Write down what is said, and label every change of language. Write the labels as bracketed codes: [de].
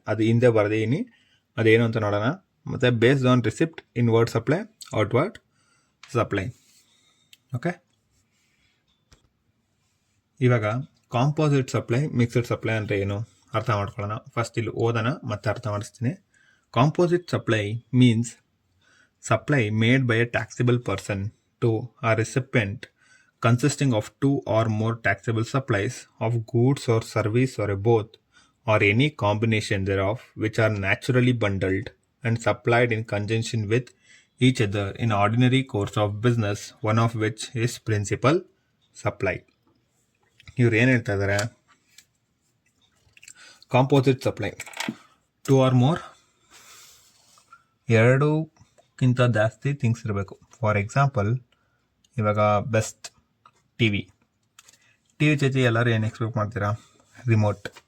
[kn] ಅದು ಹಿಂದೆ ಬರೆದೀನಿ, ಅದೇನು ಅಂತ ನೋಡೋಣ. ಮತ್ತು based on receipt, inward supply, outward supply. Okay, ಇವಾಗ ಕಾಂಪೋಸಿಟ್ ಸಪ್ಲೈ, ಮಿಕ್ಸಡ್ ಸಪ್ಲೈ ಅಂದರೆ ಏನು ಅರ್ಥ ಮಾಡ್ಕೊಳ್ಳೋಣ. ಫಸ್ಟ್ ಇಲ್ಲಿ ಓದೋಣ ಮತ್ತೆ ಅರ್ಥ ಮಾಡಿಸ್ತೀನಿ. [en] Composite supply means supply made by a taxable person to a recipient consisting of 2 or more taxable supplies of goods or service or a both or any combination thereof, which are naturally bundled and supplied in conjunction with each other in ordinary course of business, one of which is principal supply. [kn] ಇವ್ರು ಏನು ಹೇಳ್ತಾ ಇದ್ದಾರೆ? Composite supply, 2 or more, ಎರಡಕ್ಕಿಂತ ಜಾಸ್ತಿ things ಇರಬೇಕು. For example, ಇವಾಗ best T V ಜೊತೆ ಎಲ್ಲರೂ ಏನು ಎಕ್ಸ್ಪೆಕ್ಟ್ ಮಾಡ್ತೀರಾ? ರಿಮೋಟ್.